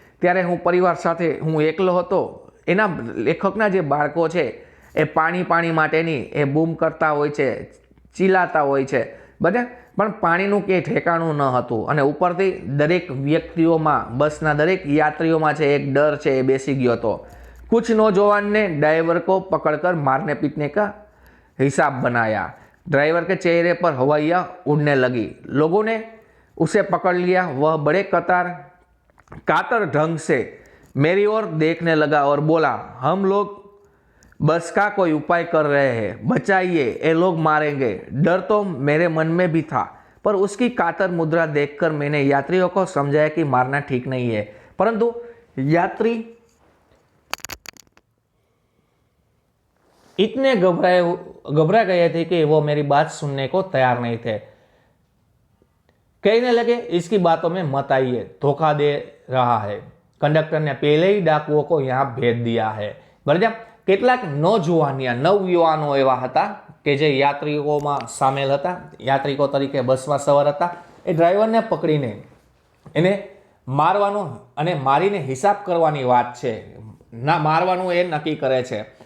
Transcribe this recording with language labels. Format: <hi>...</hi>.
<gu>ત્યારે હું પરિવાર સાથે હું એકલો હતો. એના લેખકના જે બાળકો છે એ પાણી માટેની એ બૂમ કરતા હોય છે, ચીલાતા હોય છે બધા, પણ પાણીનું કંઈ ઠેકાણું ન હતું અને ઉપરથી દરેક વ્યક્તિઓમાં બસના દરેક યાત્રીઓમાં છે એક ડર છે એ બેસી ગયો હતો.</gu> <hi>कुछ नौजवान ने ड्राइवर को पकड़कर मारने पीटने का हिसाब बनाया. ड्राइवर के चेहरे पर हवाइयाँ उड़ने लगी. लोगों ने उसे पकड़ लिया. वह बड़े कातर ढंग से मेरी ओर देखने लगा और बोला, हम लोग बस का कोई उपाय कर रहे हैं, बचाइए, ये लोग मारेंगे. डर तो मेरे मन में भी था, पर उसकी कातर मुद्रा देखकर मैंने यात्रियों को समझाया कि मारना ठीक नहीं है. परंतु यात्री इतने घबरा गए थे कि वो मेरी बात सुनने को तैयार नहीं थे. कहने लगे, इसकी बातों में मत आइए, धोखा दे रहा है. कंडक्टर ने पहले ही डाकुओं को यहाँ भेज दिया है. बराबर.</hi> <gu>કેટલાક નવયુવાનો એવા હતા કે જે યાત્રિકોમાં સામેલ હતા, યાત્રિકો તરીકે બસમાં સવાર હતા. એ ડ્રાઈવરને પકડીને એને મારવાનો અને મારીને હિસાબ કરવાની વાત છે, ના મારવાનું એ નક્કી કરે છે.</gu>